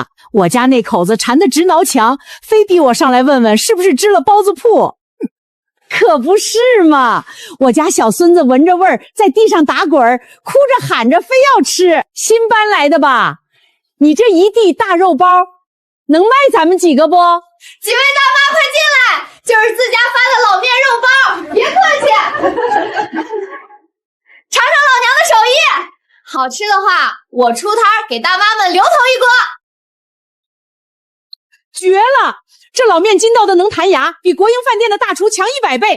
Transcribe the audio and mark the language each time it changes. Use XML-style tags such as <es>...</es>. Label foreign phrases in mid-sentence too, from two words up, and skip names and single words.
<zh>我家那口子饞得直撓牆，非逼我上來問問是不是支了包子鋪。可不是嘛，我家小孫子聞着味兒在地上打滾，哭着喊着非要吃，新搬來的吧？你這一地大肉包能賣咱們幾個不？幾位大媽快進來，就是自家發的老面肉包，別客氣。嘗嘗老娘的手藝，好吃的話我出攤給大媽們留頭一鍋。絕了，這老面筋道的能彈牙，比國營飯店的大廚強100倍。</zh>